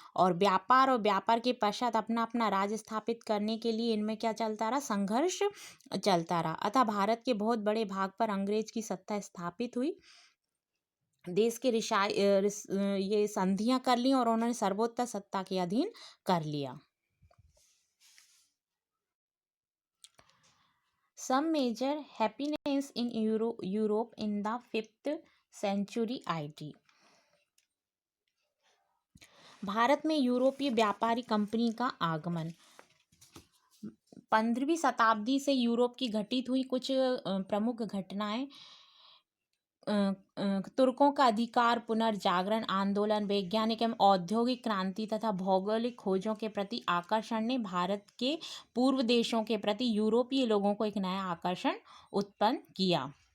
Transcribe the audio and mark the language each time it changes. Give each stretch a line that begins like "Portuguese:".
Hindi: और व्यापार के पश्चात अपना अपना राज्य स्थापित करने के लिए इनमें क्या चलता रहा? संघर्ष चलता रहा. अतः भारत के बहुत बड़े भाग पर अंग्रेज की सत्ता स्थापित हुई. देश के ये संधियां कर ली और उन्होंने सर्वोच्च सत्ता के अधीन कर लिया.
English: Some major happenings in Europe in the 5th century AD.
Hindi: Bharat में यूरोपीय व्यापारी कंपनी का आगमन. 15वीं शताब्दी से यूरोप की घटित हुई कुछ प्रमुख घटनाएं तुर्कों का अधिकार, पुनर्जागरण आंदोलन, वैज्ञानिक एवं औद्योगिक क्रांति तथा भौगोलिक खोजों के प्रति आकर्षण ने भारत के पूर्व देशों के प्रति यूरोपीय लोगों को एक नया आकर्षण उत्पन्न किया.